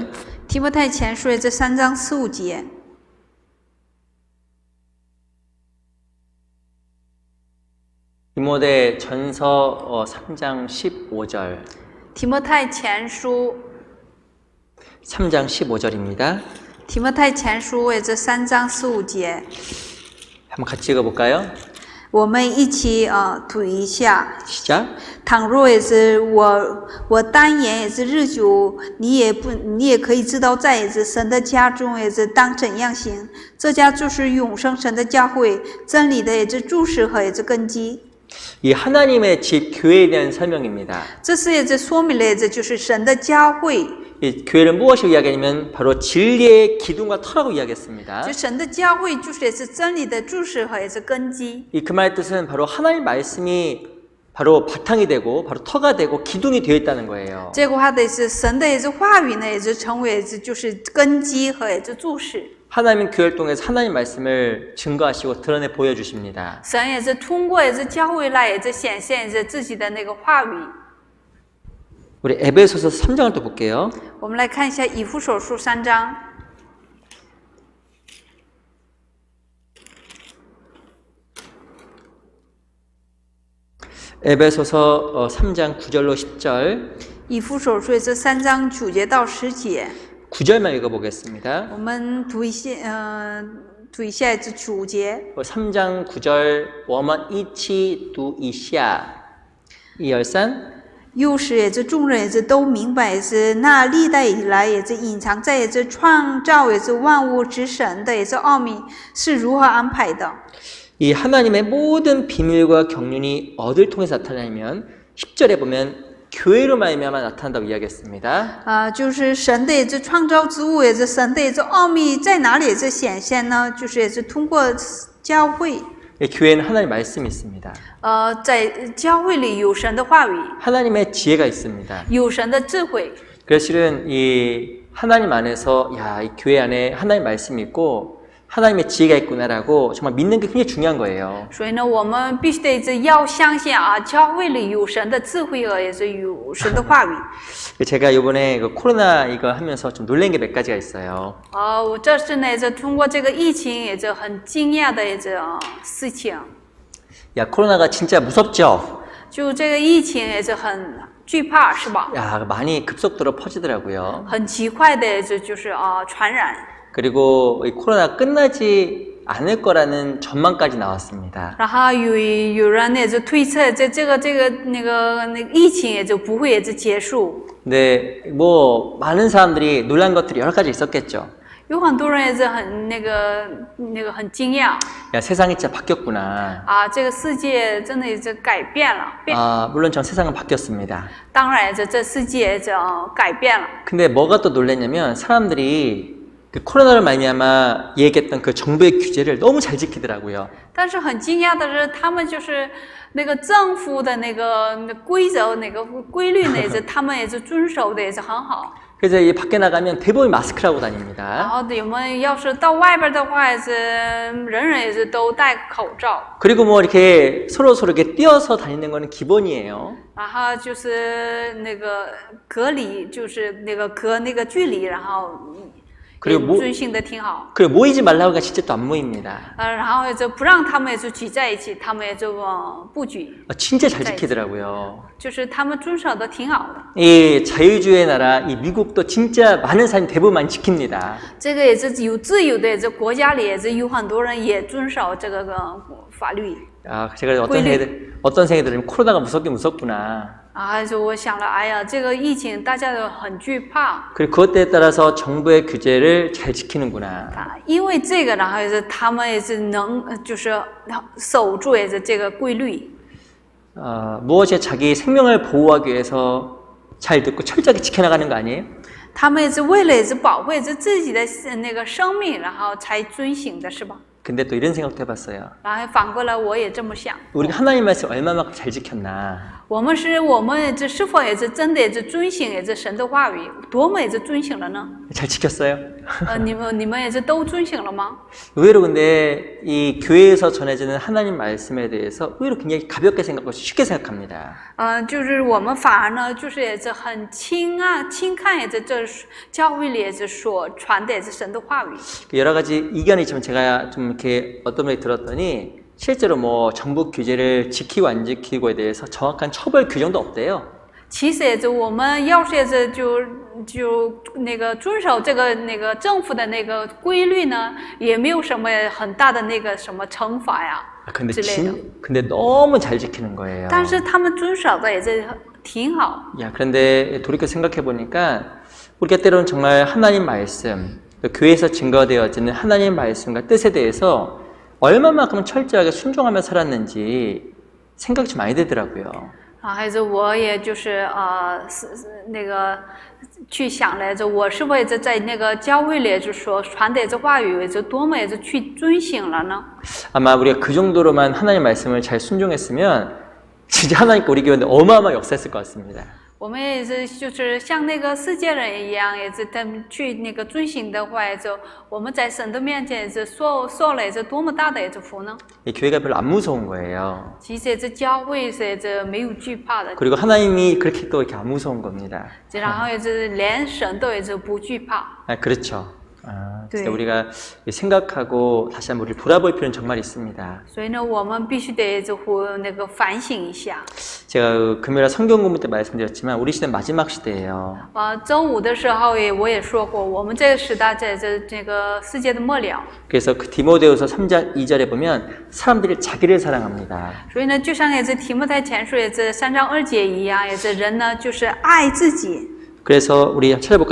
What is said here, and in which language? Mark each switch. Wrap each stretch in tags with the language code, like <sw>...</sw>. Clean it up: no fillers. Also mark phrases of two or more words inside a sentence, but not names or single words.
<zh>提摩太前书这3章4、5节。</zh> <ko>디모데전서 3장 15절</ko> <zh>提摩太前书</zh> <ko>3장 15절입니다.</ko> <zh>提摩太前书这3章4、5节，</zh> <ko>한번 같이 읽어볼까요?</ko> <zh>我们一起读一下。</zh> <ko>시작.</ko> <zh>倘若也是我单言也是日久，你也可以知道，在也是神的家中也是当怎样行。这家就是永生神的教会，真理的也是柱石和也是根基。</zh> <ko>이 하나님의 집 교회에 대한 설명입니다.</ko> <zh>这是也是说明了这就是神的教会，</zh> <ko>이 교회를 무엇이라고 이야기하냐면 바로 진리의 기둥과 터라고 이야기했습니다.</ko> <zh>就神的教会就是也是真理的柱石和也是根基。</zh> <ko>이 그 말의 뜻은 바로 하나님 말씀이 바로 바탕이 되고 바로 터가 되고 기둥이 되어 있다는 거예요.</ko> <zh>这个话的是神的也是话语呢，也是成为也是就是根基和也是柱石。</zh> <ko>하나님은 교회를 통해서 하나님 말씀을 증거하시고 드러내 보여주십니다.</ko> <zh>神也是通过也是教会来也是显现也是自己的那个话语。</zh> <ko>우리 에베소서 3장을 또 볼게요.</ko> <zh>我们来看一下以弗所书3章。</zh> <ko>에베소서 3장 9절로 10절</ko> <zh>以弗所书也是3章9节到10节，</zh> <ko>9절만 읽어보겠습니다.</ko> <zh>我们读一下，读一下这9节。</zh> <ko>3장 9절</ko> <zh>我们一起读一下1、2、3 又是也是众人也是都明白，也是那历代以来也是隐藏在也是创造也是万物之神的也是奥秘是如何安排的。</zh> <ko>이 하나님의 모든 비밀과 경륜이 어딜 통해서 나타나냐면 10절에 보면 교회로 말미암아 나타난다고 이야기했습니다.</ko> <zh>就是神的也是创造之物，也是神的也是奥秘在哪里也是显现呢？就是也是通过教会。</zh> <ko>교회는 하나님 말씀이 있습니다.</ko> <zh>在教会里有神的话语，</zh> <ko>하나님의 지혜가 있습니다.</ko> <zh>有神的智慧。</zh> <ko>그래서 실은 이 하나님 안에서 야, 이 교회 안에 하나님 말씀이 있고 하나님의 지혜가 있구나라고 정말 믿는 게 굉장히 중요한 거예요.</ko> <zh>所以呢，我们必须得要相信啊，教会里有神的智慧和也是有神的话语。</zh> <ko>제가 이번에 그 코로나 이거 하면서 좀 놀란 게 몇 가지가 있어요.</ko> <zh>我这次呢，也是通过这个疫情，也是很惊讶的一件事情。</zh> <ko>야, 코로나가 진짜 무섭죠?</ko> <zh>就这个疫情也是很惧怕，是吧？</zh> <ko>야, 많이 급속도로 퍼지더라고요.</ko> <zh>很极快的，就是传染。</zh> <ko>그리고 이 코로나 끝나지 않을 거라는 전망까지 나왔습니다.</ko> <zh>然后有人也是推测，这个疫情也就不会也是结束。</zh> <ko>근데 뭐 많은 사람들이 놀란 것들이 여러 가지 있었겠죠.</ko> <zh>有很多人也是很很惊讶</zh> <ko>야, 세상이 진짜 바뀌었구나.</ko> <zh>啊，这个世界真的也是改变了。</zh> <ko>물론 전 세상은 바뀌었습니다.</ko> <zh>当然，这世界也是改变了。</zh> <ko>근데 뭐가 또 놀랐냐면 사람들이 그 코로나를 말미암아 얘기했던 그 정부의 규제를 너무 잘 지키더라고요.</ko> <zh>但是很惊讶的是，他们就是那个政府的那个规则、那个规律呢，也是他们也是遵守的也是很好。</zh> <ko>그래서 이 밖에 나가면 대부분 마스크를 하고</ko> <zh>然</zh> <ko>다닙니다.</ko> <zh>后我们要是到外边的话，也是人也是都戴口罩。</zh> <ko>그리고 뭐 이렇게 서로 이렇게 띄어서 다니는 거는 기본이에요.</ko> <zh>然后就是那个隔离，就是隔那个距离，然后</zh> <ko>그리고</ko> <zh>遵循的挺好。</zh> <ko>그리고 모이지 말라고 하니까 진짜 또 안 모입니다.</ko> <zh>然后也就不让他们也就聚在一起，他们也就不聚，</zh> <ko>진짜 잘 지키더라고요.</ko> <zh>就是他们遵守的挺好的。</zh> <ko>이 자유주의 나라 이 미국도 진짜 많은 사람이 대부분 많이 지킵니다.</ko> <zh>这个也是有自由的，也是国家里也是有很多人也遵守这个法律。</zh> <ko>아, 제가 어떤 생애들은 코로나가 무섭긴 무섭구나.</ko> <zh>就我想了，哎呀，这个疫情大家都很惧怕。</zh> <ko>그리고 그것에 따라서 정부의 규제를 잘 지키는구나.</ko> <zh>因为这个，然后也是他们也是能，就是守住也是这个规律。</zh> <ko>무엇이 자기 생명을 보호하기 위해서 잘 듣고 철저하게 지켜나가는 거 아니에요?</ko> <zh>他们也是为了也是保护也是自己的那个生命，然后才遵行的，是吧？</zh> <ko>근데 또 이런 생각도 해봤어요.</ko> <zh>然后反过来我也这么想。</zh> <ko>우리가 하나님 말씀 얼마만큼 잘 지켰나.</ko> <zh>我们这是否也是真的也是遵行也是神的话语，多么也是遵行了呢？</zh> <ko>잘 지켰어요?</ko> <zh>你们也是都遵行了吗？</zh> <ko>의외로 근데 이 교회에서 전해지는 하나님 말씀에 대해서 의외로 굉장히 가볍게 생각하고 쉽게 생각합니다.</ko> <zh>就是我们反而呢，就是也是很轻看也是这教会里也是所传的也是神的话语。</zh> <ko>여러 가지 의견이 있지만 제가 좀 이렇게 어떤 분이 들었더니 실제로 뭐 정부 규제를 지키고 안 지키고에 대해서 정확한 처벌 규정도 없대요.</ko> <zh>其实也是我们要是也是就那个遵守这个政府的那个规律呢，也没有什么很大的那个什么惩罚呀之类的。</zh> <ko>근데 너무 잘 지키는 거예요.</ko> <zh>但是他们遵守的也是挺好。</zh> <ko>야, 그런데 돌이켜 생각해 보니까 우리가 때로는 정말 하나님 말씀, 또 교회에서 증거되어지는 하나님 말씀과 뜻에 대해서 얼마만큼 철저하게 순종하며 살았는지 생각이 좀 많이 되더라고요.</ko> <zh>啊，还是我也就是那个去想来着，我是否在那个教会里就说传达这话语，就多么去遵行了呢？</zh> <ko>아마 우리가 그 정도로만 하나님 말씀을 잘 순종했으면 진짜 하나님께 우리 교회는 어마어마한 역사했을 것 같습니다.</ko> <zh>我们也是就是像那个世界人一样，也是他们去那个遵行的话，就我们在神的面前也是受了这多么大的福呢？</zh> <ko>이 교회가 별로 안 무서운 거예요.</ko> <zh>其实这教会是这没有惧怕的，</zh> <ko>그리고 하나님이 그렇게 또 이렇게 안 무서운 겁니다.</ko> <zh>然后也是连神都也是不惧怕。</zh> <ko>아, 그렇죠. 진짜 네. 우리가 생각하고 다시 한번 우리 돌아볼 필요는 정말 있습니다.</ko> <zh>所以呢，我们必须得那个反省一下。</zh> <ko>제가 금요일 성경 공부 때 말씀드렸지만 우리 시대는 마지막 시대예요.</ko> <zh>周五的时候我也说过，我们这个时代在这个世界的末了。</zh> <ko>그래서 그 디모데후서 3장 2절에 보면 사람들이 자기를 사랑합니다.</ko> <zh>所以呢，就像提摩太前书这3章2节一样，人呢就是爱自己。</zh> <ko>그래서 우리 찾아볼까?</ko>